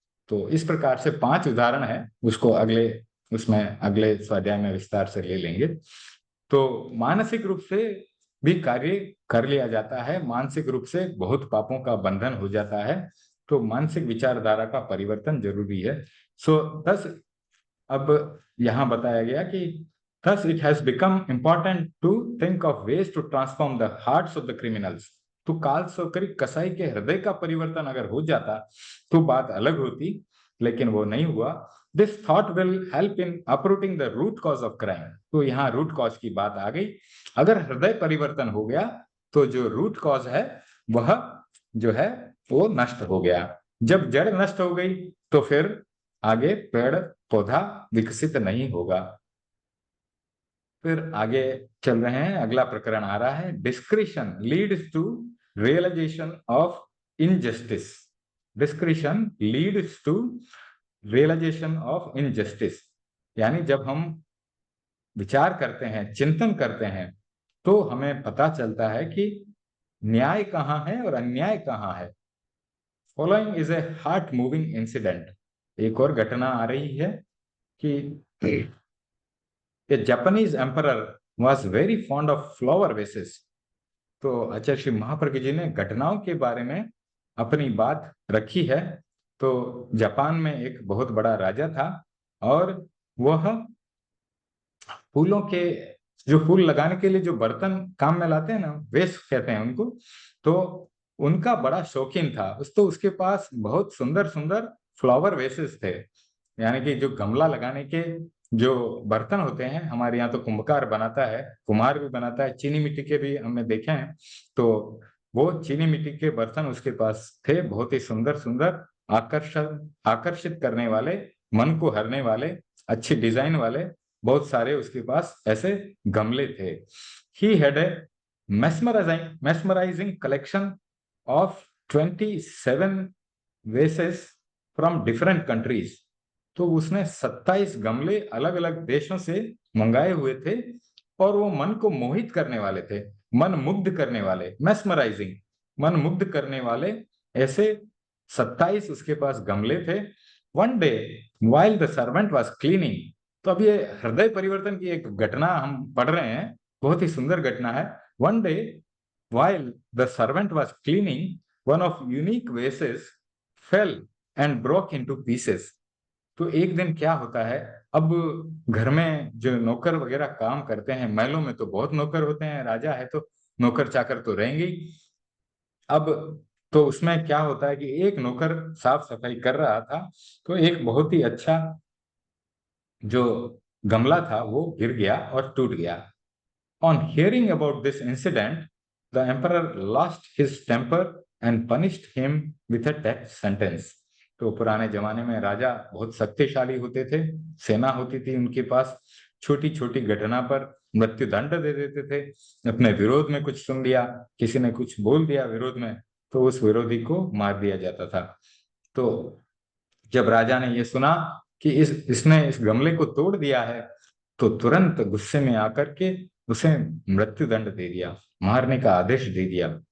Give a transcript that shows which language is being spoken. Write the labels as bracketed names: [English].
[Hindi] तो इस प्रकार से 5 उदाहरण है, उसको उसमें अगले स्वाध्याय में विस्तार से ले लेंगे। तो मानसिक रूप से भी कार्य कर लिया जाता है, मानसिक रूप से बहुत पापों का बंधन हो जाता है, तो मानसिक विचारधारा का परिवर्तन जरूरी है। [English] so thus [Hindi] अब यहाँ बताया गया कि [English] thus it has become important to think of ways to transform the hearts of the criminals। [Hindi] तो कालसोकरी कसाई के हृदय का परिवर्तन अगर हो जाता तो बात अलग होती, लेकिन वो नहीं हुआ। [English] This thought will help in uprooting the root cause of crime. [Hindi] तो यहाँ रूट कॉज की बात आ गई। अगर हृदय परिवर्तन हो गया तो जो रूट कॉज है वह जो है वो नष्ट हो गया। जब जड़ नष्ट हो गई तो फिर आगे पेड़ पौधा विकसित नहीं होगा। फिर आगे चल रहे हैं, अगला प्रकरण आ रहा है, [English] Discretion leads to realization of injustice. Discretion leads to realization of injustice, [Hindi] यानी जब हम विचार करते हैं, चिंतन करते हैं, तो हमें पता चलता है कि न्याय कहाँ है और अन्याय कहाँ है। [English] Following is a heart moving incident. [Hindi] एक और घटना आ रही है कि [English] A Japanese emperor was very fond of flower vases। [Hindi] तो आचार्य श्री महाप्रज्ञ जी ने घटनाओं के बारे में अपनी बात रखी है। तो जापान में एक बहुत बड़ा राजा था, और वह फूलों के जो फूल लगाने के लिए जो बर्तन काम में लाते हैं ना, वेस कहते हैं उनको, तो उनका बड़ा शौकीन था। तो उसके पास बहुत सुंदर सुंदर फ्लावर वेसेस थे, यानी कि जो गमला लगाने के जो बर्तन होते हैं, हमारे यहाँ तो कुंभकार बनाता है, कुम्हार भी बनाता है, चीनी मिट्टी के भी हमने देखे हैं। तो वो चीनी मिट्टी के बर्तन उसके पास थे, बहुत ही सुंदर सुंदर, आकर्षित करने वाले, मन को हरने वाले, अच्छी डिजाइन वाले बहुत सारे उसके पास ऐसे गमले थे। [English] He had a mesmerizing collection of 27 vases from different countries। [Hindi] तो उसने 27 गमले अलग अलग देशों से मंगाए हुए थे, और वो मन को मोहित करने वाले थे, मन मुग्ध करने वाले, mesmerizing, मन मुग्ध करने वाले ऐसे 27 उसके पास गमले थे। [English] One day while the servant was cleaning। [Hindi] तो अब ये हृदय परिवर्तन की एक घटना हम पढ़ रहे हैं, बहुत ही सुंदर घटना है। [English] One day while the servant was cleaning, one of unique vases fell and broke into pieces। [Hindi] तो एक दिन क्या होता है, अब घर में जो नौकर वगैरह काम करते हैं, महलों में तो बहुत नौकर होते हैं, राजा है तो नौकर चाकर तो रहेंगे ही। अब तो उसमें क्या होता है कि एक नौकर साफ सफाई कर रहा था, तो एक बहुत ही अच्छा जो गमला था वो गिर गया और टूट गया। [English] On hearing about this incident, the emperor lost his temper and punished him with a death sentence। [Hindi] तो पुराने जमाने में राजा बहुत शक्तिशाली होते थे, सेना होती थी उनके पास, छोटी छोटी घटना पर मृत्यु दंड दे देते थे। अपने विरोध में कुछ सुन लिया, किसी ने कुछ बोल दिया विरोध में, तो उस विरोधी को मार दिया जाता था। तो जब राजा ने ये सुना कि इसने इस गमले को तोड़ दिया है, तो तुरंत गुस्से में आकर के उसे मृत्यु दंड दे दिया, मारने का आदेश दे दिया।